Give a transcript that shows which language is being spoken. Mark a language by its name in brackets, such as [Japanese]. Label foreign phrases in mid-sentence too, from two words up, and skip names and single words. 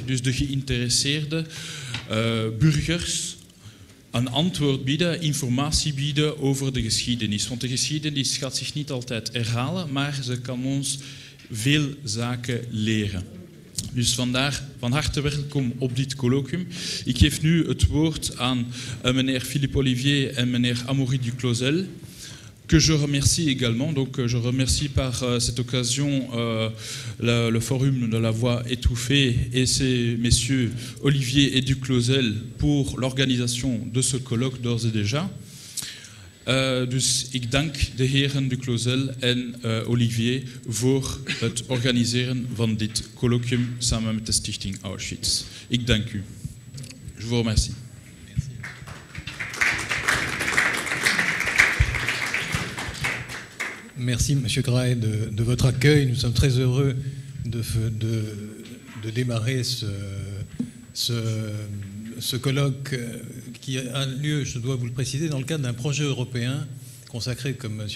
[Dutch] Dus de geïnteresseerde burgers een antwoord bieden, informatie bieden over de geschiedenis. Want de geschiedenis gaat zich niet altijd herhalen, maar ze kan ons veel zaken leren. Dus vandaar van harte welkom op dit colloquium. Ik geef nu het woord aan meneer Philippe Olivier en meneer Amaury Duclosel, [French] que je remercie également. Donc, je remercie par cette occasion le Forum de la Voix étouffée et ces messieurs Olivier et Duclosel pour l'organisation de ce colloque d'ores et déjà. [Dutch] Dus ik dank de heren Duclosel en Olivier voor het organiseren van dit colloquium samen met de stichting Auschwitz. Ik dank u. [French] Je vous remercie. Merci, Monsieur Graet, de votre accueil. Nous sommes très heureux de démarrer ce colloque qui a lieu, je dois vous le préciser, dans le cadre d'un projet européen consacré, comme M.